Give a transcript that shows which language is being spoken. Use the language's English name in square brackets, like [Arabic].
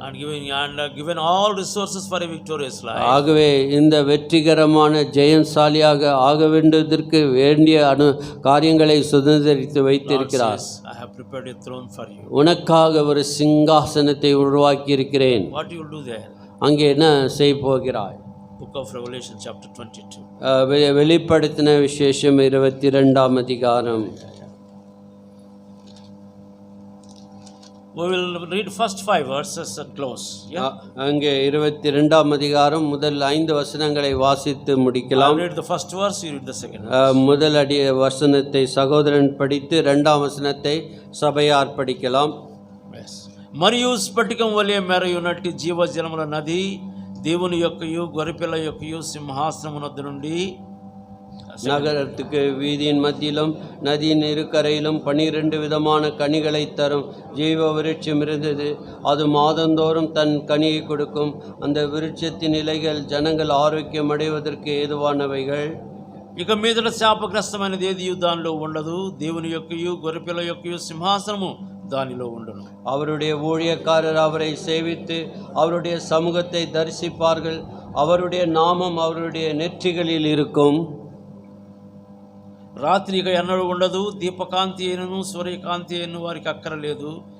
[English] and given all resources for a victorious life. [Tamil] ஆகவே இந்த வெற்றிகரமான ஜெயசாலியாக ஆக வேண்டியதற்கு வேண்டிய காரியங்களை சுதந்திரித்து வைத்திருக்கிறார். [English] I have prepared a throne for you. [Tamil] உனக்காக ஒரு சிங்காசனத்தை உருவாக்கி இருக்கிறேன். [English] What you will do there? [Tamil] அங்கே என்ன செய்ய போகிறாய்? [English] Book of Revelation chapter 22. [Tamil] வெளிப்படுத்தின விசேஷம் 22ஆம் அதிகாரம். [English] We will read first 5 verses and close. [Tamil] அங்கே 22ஆம் அதிகாரம் முதல் 5 வசனங்களை வாசித்து முடிக்கலாம். [English] Read the first verse, you read the second. [Tamil] முதல் வசனத்தை சகோதரன் படித்து 2ஆம் வசனத்தை சபையார் படிக்கலாம். [Telugu] మరియు స్ఫటికం వలె మెరయునట్టి జీవజలముల నది దేవుని యొక్కయు గొర్రెపిల్ల యొక్కయు సింహాసనమునొద్ద నుండి [Tamil] நகரத்துக்கு வீதியின் மத்தியிலும் நதியின் இருக்கரையிலும் 12 விதமான கனிகளை தரும் ஜீவ விருட்சம் இருந்தது. அது மாதந்தோறும் தன் கனியை கொடுக்கும். அந்த விருட்சத்தின் இலைகள் ஜனங்கள் ஆரோக்கியம் அடைவதற்கு ஏதுவானவைகள். [Telugu] ఇక మీదట శాపగ్రస్తమైనది ఏది దానిలో ఉండదు. దేవుని యొక్కయు గొర్రెపిల్ల యొక్కయు సింహాసనము దానిలో ఉండను. [Tamil] அவருடைய ஊழியக்காரர் அவரை சேவித்து அவருடைய சமூகத்தை தரிசிப்பார்கள். அவருடைய நாமம் அவருடைய நெற்றிகளில் இருக்கும். [Telugu] రాత్రి ఇక ఎన్నడూ ఉండదు. దీపకాంతి అయినను సూర్యకాంతి అయినను వారికి అక్కరలేదు.